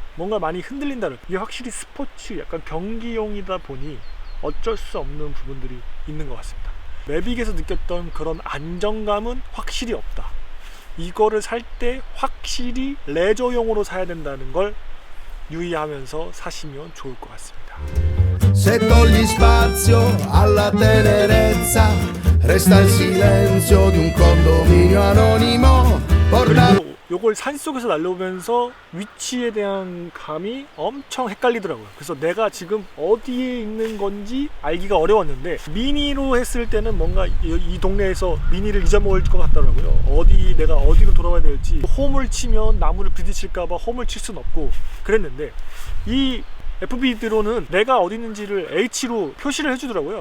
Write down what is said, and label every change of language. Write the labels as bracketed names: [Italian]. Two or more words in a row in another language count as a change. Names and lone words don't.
[Korean] 뭔가 많이 흔들린다는, 이게 확실히 스포츠 약간 경기용이다 보니 어쩔 수 없는 부분들이 있는 것 같습니다. 매빅에서 느꼈던 그런 안정감은 확실히 없다. 이거를 살 때 확실히 레저용으로 사야 된다는 걸 유의하면서 사시면 좋을 것 같습니다. [Italian] Se togli spazio alla tenerezza, resta il silenzio di un condominio anonimo, porta [Korean] 그리고 요걸 산속에서 날려오면서 위치에 대한 감이 엄청 헷갈리더라고요. 그래서 내가 지금 어디에 있는 건지 알기가 어려웠는데, 미니로 했을 때는 뭔가 이 동네에서 미니를 잊어먹을 것 같더라고요. 내가 어디로 돌아가야 될지, 홈을 치면 나무를 부딪힐까봐 홈을 칠 수는 없고 그랬는데, 이 FPV 드론은 내가 어디 있는지를 H로 표시를 해주더라고요.